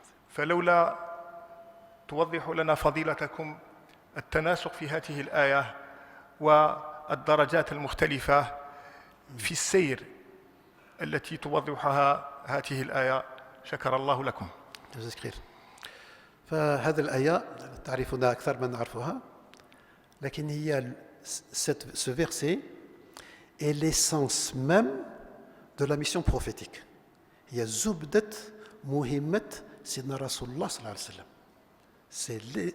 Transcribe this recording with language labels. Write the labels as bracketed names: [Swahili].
[Arabic] فلولا توضح لنا فضيلتكم التناسق في هذه الآية والدرجات المختلفة في السير التي توضحها هذه الآية شكر الله لكم. فهذه الآية تعرفونها أكثر من نعرفها، لكن هي [French] ce verset est l'essence même de la mission prophétique. [Arabic] هي زبدة مهمة سيدنا رسول الله صلى الله عليه وسلم.